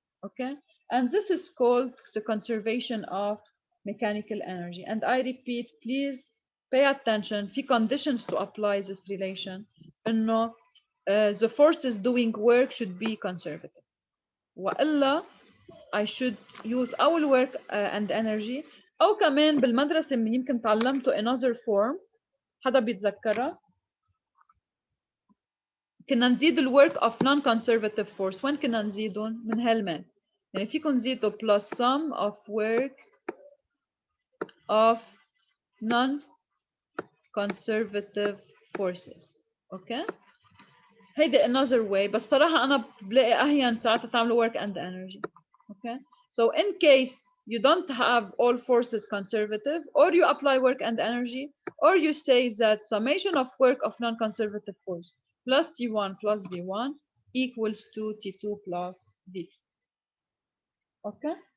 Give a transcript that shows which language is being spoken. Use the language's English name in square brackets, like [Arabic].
[English] Okay, and this is called the conservation of mechanical energy. And I repeat, please pay attention. [Arabic] في [English] conditions to apply this relation. [Arabic] إنه [English] the forces doing work should be conservative. [Arabic] وإلا [English] I should use our work and energy. [Arabic] أو كمان بالمدرسة من يمكن تعلمته [English] another form. [Arabic] حدا بيتذكرها؟ كنا نزيد ال work of non-conservative force. وين كنا نزيدهم؟ من هالمان. يعني فيكم نزيدوا [English] plus sum of work of non-conservative forces. Okay. [Arabic] هيدي [English] another way [Arabic] بس صراحة أنا بلاقي أهين ساعتها تعملوا work and energy. [English] Okay. So in case you don't have all forces conservative or you apply work and energy or you say that summation of work of non-conservative force plus T1 plus V1 equals to T2 plus V2. Okay.